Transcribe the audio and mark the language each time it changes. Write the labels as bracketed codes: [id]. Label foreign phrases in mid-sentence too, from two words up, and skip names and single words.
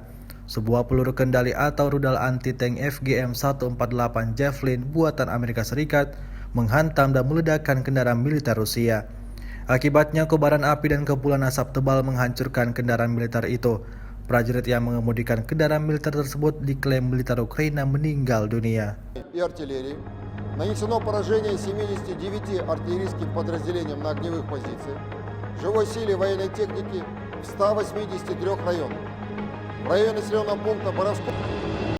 [id] Sebuah peluru kendali atau rudal anti-tank FGM-148 Javelin buatan Amerika Serikat menghantam dan meledakkan kendaraan militer Rusia. Akibatnya kobaran api dan kepulan asap tebal menghancurkan kendaraan militer itu. Prajurit yang mengemudikan kendaraan militer tersebut diklaim militer Ukraina meninggal dunia. [ru] И артиллерии. Нанесено поражение 79 артиллерийским подразделениям на огневых позициях, живой силе военной техники в 183 районах. В районе населенного пункта Боровского